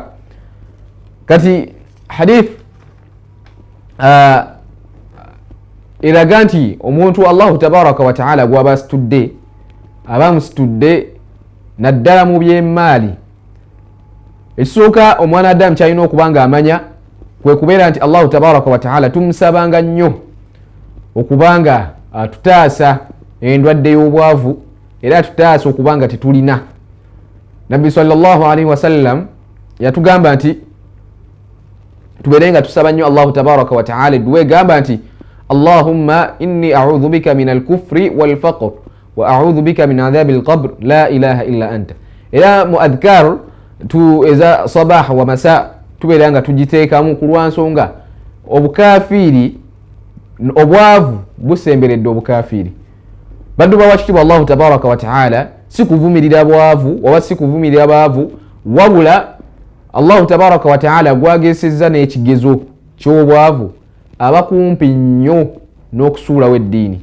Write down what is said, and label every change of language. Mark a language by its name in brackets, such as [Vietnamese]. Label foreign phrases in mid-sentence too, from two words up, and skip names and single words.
[Ganda] Kati hadith eraga nti omuntu [Arabic] الله تبارك وتعالى [Ganda] gwaba asitudde, aba musitudde naddala mu by'emmaali. Ekisooka omwana Adamu kyalina okuba nga amanya kwe kubeera nti [Arabic] الله تبارك وتعالى [Ganda] tumusabanga nnyo okuba nga atutaasa endwadde y'obwavu era atutaasa okuba nga tetulina. Nabbi [Arabic] صلى الله عليه وسلم [Ganda] yatugamba nti tubeere nga tusaba nnyo [Arabic] الله تبارك وتعالى [Ganda] edduwa egamba nti [Arabic] اللهم إني أعوذ بك من الكفر والفقر وأعوذ بك من عذاب القبر لا إله إلا أنت. [Ganda] Era mu adhkar tu eza [Arabic] صباح ومساء [Ganda] tubeera nga tugiteekamu ku lwansonga obukafiri obwavu busemberedde obukafiri. Baddu bawakitibwa [Arabic] الله تبارك وتعالى [Ganda] si kuvumirira bwavu oba si kuvumirira baavu, wabula [Arabic] الله تبارك وتعالى [Ganda] gwagesezza n'ekigezo ky'obwavu abakumpi nnyo n'okusuulawo eddiini.